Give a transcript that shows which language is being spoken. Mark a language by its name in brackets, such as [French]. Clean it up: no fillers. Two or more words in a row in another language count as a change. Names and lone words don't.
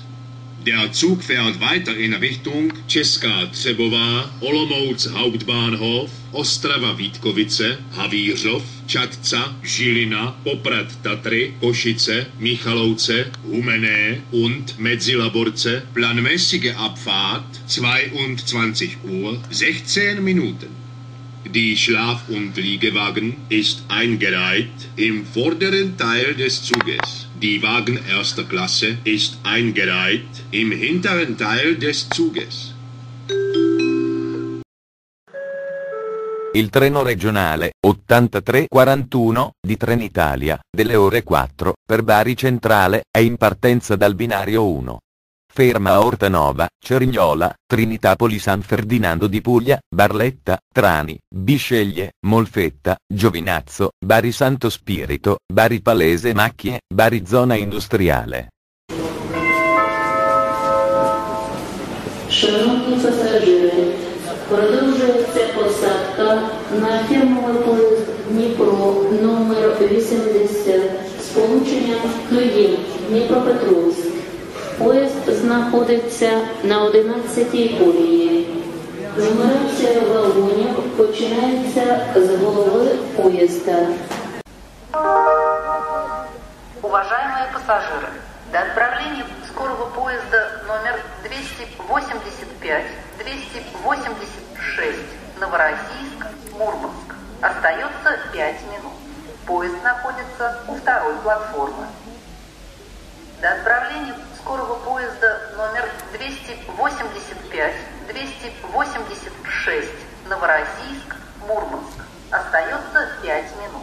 [German] Der Zug fährt weiter in Richtung Česká Třebová, Olomouc Hauptbahnhof, Ostrava Vítkovice, Havířov, Čadca, Žilina, Poprad Tatry, Košice, Michalovce, Humenné und Medzilaborce, planmäßige Abfahrt 22:16 Minuten. Die Schlaf- und Liegewagen ist eingereiht im vorderen Teil des Zuges. Die Wagen erster Klasse ist eingereiht im hinteren Teil des Zuges. [Italian] Il treno regionale 8341 di Trenitalia, delle ore 4, per Bari Centrale, è in partenza dal binario 1. ferma a Ortanova, Cerignola, Trinitapoli San Ferdinando di Puglia, Barletta, Trani, Bisceglie, Molfetta, Giovinazzo, Bari Santo Spirito, Bari Palese Macchie, Bari Zona Industriale. [Ukrainian] Шановні пасажири, продовжується посадка на фірмовий поїзд Дніпро номер 80 з полученням Київ-Дніпропетровськ. Поїзд знаходиться на 11-й колії. Нумерація вагонів починається з голови поїзда. [Russian] Уважаемые пассажиры, до отправления скорого поезда номер 285-286 Новороссийск-Мурманск остается 5 минут. Поезд находится у второй платформы. До отправления скорого поезда номер 285-286 Новороссийск-Мурманск остается 5 минут.